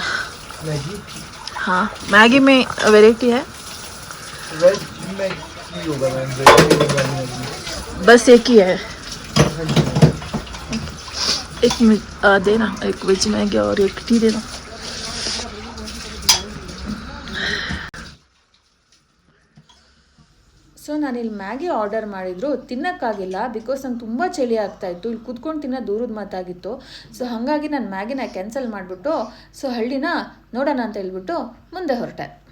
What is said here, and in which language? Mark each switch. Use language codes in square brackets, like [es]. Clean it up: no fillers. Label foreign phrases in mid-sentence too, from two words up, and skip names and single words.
[hi] मैगी? हाँ, मैगी में वैरायटी है? वेज मैगी होगा मैम, वेज मैगी बस एक ही है. एक देना, एक वेज मैगी और एक टी देना. [kn] ಸೊ ನಾನಿಲ್ಲಿ ಮ್ಯಾಗಿ ಆರ್ಡರ್ ಮಾಡಿದ್ರು ತಿನ್ನೋಕ್ಕಾಗಿಲ್ಲ, ಬಿಕಾಸ್ ನಂಗೆ ತುಂಬ ಚಳಿ ಆಗ್ತಾಯಿತ್ತು. ಇಲ್ಲಿ ಕುತ್ಕೊಂಡು ತಿನ್ನೋ ದೂರದ ಮಾತಾಗಿತ್ತು. ಸೊ ಹಾಗಾಗಿ ನಾನು ಮ್ಯಾಗಿನ ಕ್ಯಾನ್ಸಲ್ ಮಾಡಿಬಿಟ್ಟು ಸೊ ಹಳ್ಳಿನ ನೋಡೋಣ ಅಂತ ಹೇಳ್ಬಿಟ್ಟು ಮುಂದೆ ಹೊರಟೆ.